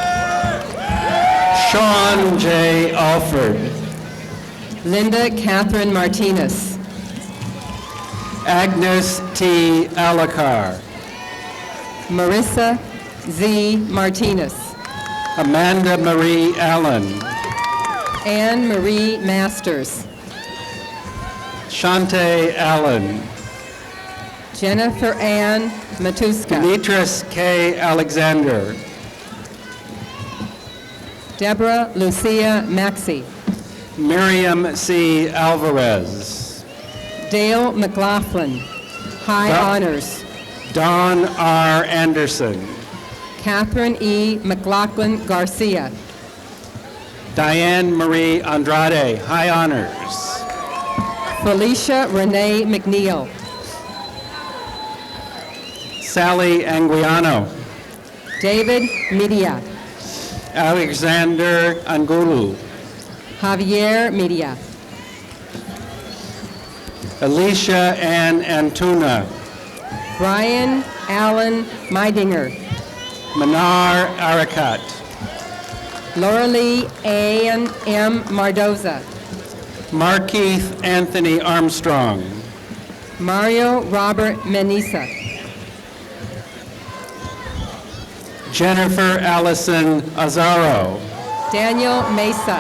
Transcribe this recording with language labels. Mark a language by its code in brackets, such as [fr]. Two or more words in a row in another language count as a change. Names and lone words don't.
[en] Sean J. Alford. Linda Catherine Martinez. Agnes T. Alacar. Marissa Z. Martinez. Amanda Marie Allen. Anne Marie Masters. Shante Allen. Jennifer Ann Matuska. Demetris K. Alexander. Deborah Lucia Maxey. Miriam C. Alvarez. Dale McLaughlin. High honors. Don R. Anderson. Catherine E. McLaughlin Garcia. Diane Marie Andrade. High honors. Felicia Renee McNeil. Sally Anguiano. David Media. Alexander Angulu. Javier Media. Alicia Ann Antuna. Brian Allen Meidinger. Manar Arakat. Laura Lee Ann M. Mardoza. Markeith Anthony Armstrong. Mario Robert Menisa. Jennifer Allison Azaro. Daniel Mesa.